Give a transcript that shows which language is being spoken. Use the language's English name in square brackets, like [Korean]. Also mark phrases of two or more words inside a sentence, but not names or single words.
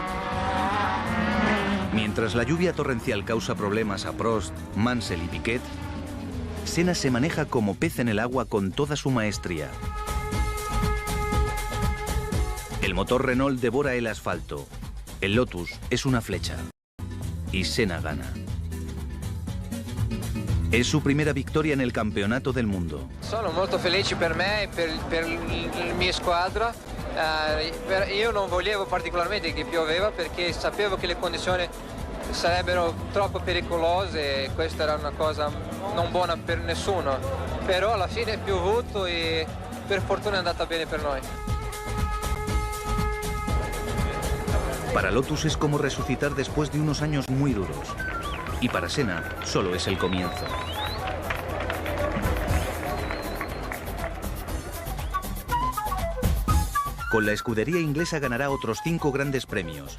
[Spanish] Mientras la lluvia torrencial causa problemas a Prost, Mansell y Piquet, Senna se maneja como pez en el agua con toda su maestría. El motor Renault devora el asfalto. El Lotus es una flecha. Y Senna gana. Es su primera vittoria en el campeonato del mundo. [Italian] Sono molto felice per me e per la mia squadra. Io non volevo particolarmente che pioveva perché sapevo che le condizioni sarebbero troppo pericolose e questa era una cosa non buona per nessuno. Però alla fine è piovuto e per fortuna è andata bene per noi. [Spanish] Para Lotus es como resucitar después de unos años muy duros. Y para Senna solo es el comienzo. Con la escudería inglesa ganará otros 5 grandes premios.